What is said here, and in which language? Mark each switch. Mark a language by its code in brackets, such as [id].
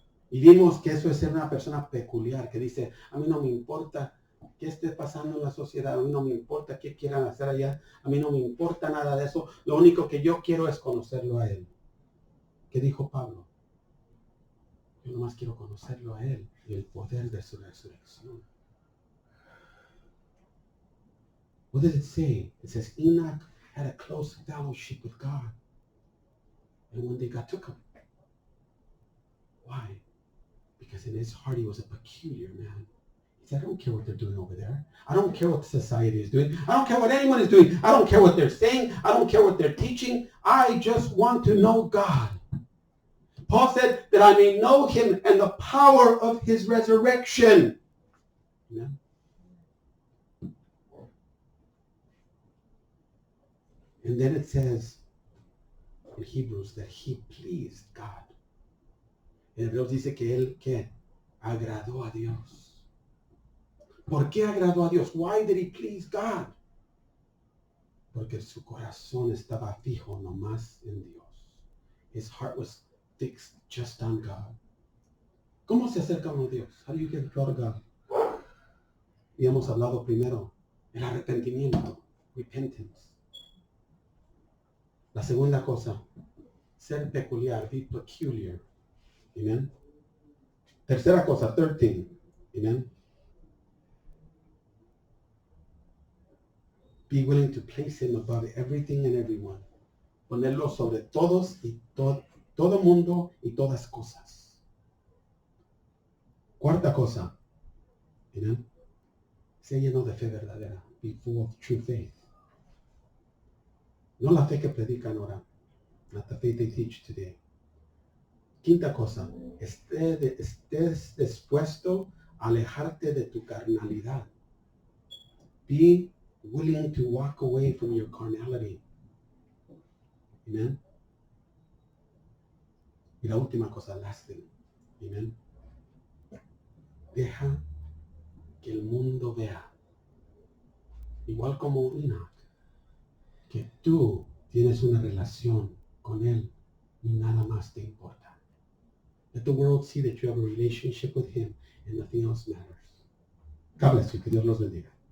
[es] Y vimos que eso es ser una persona peculiar, que dice, a mí no me importa qué esté pasando en la sociedad, a mí no me importa qué quieran hacer allá, a mí no me importa nada de eso, lo único que yo quiero es conocerlo a Él. ¿Qué dijo Pablo? Yo nomás quiero conocerlo a Él y el poder de su resurrección. [en] What does it say? It says Enoch had a close fellowship with God. And one day God took him. Why? Because in his heart he was a peculiar man. He said, I don't care what they're doing over there. I don't care what society is doing. I don't care what anyone is doing. I don't care what they're saying. I don't care what they're teaching. I just want to know God. Paul said that I may know him and the power of his resurrection. Amen. And then it says in Hebrews that he pleased God. [es] En Hebreos dice que él, ¿qué? Agradó a Dios. ¿Por qué agradó a Dios? [en] Why did he please God? [es] Porque su corazón estaba fijo nomás en Dios. [en] His heart was fixed just on God. [es] ¿Cómo se acerca uno a Dios? [en] How do you get close to God? [es] Y hemos hablado primero, el arrepentimiento, [en] repentance. [es] La segunda cosa, ser peculiar, [en] be peculiar. [es] Amen. Tercera cosa, 13. Amen. [en] Be willing to place him above everything and everyone. [es] Ponerlo sobre todos y todo mundo y todas cosas. Cuarta cosa. Amen. Sea lleno de fe verdadera. [en] Be full of true faith. [es] No la fe que predican ahora. [en] Not the faith they teach today. [es] Quinta cosa, estés dispuesto a alejarte de tu carnalidad. [en] Be willing to walk away from your carnality. Amen. [es] Y la última cosa, [en] last thing. [es] Amen. Deja que el mundo vea, igual como Enoch, que tú tienes una relación con él y nada más te importa. [en] Let the world see that you have a relationship with him and nothing else matters. God bless you. [es] Que Dios los bendiga.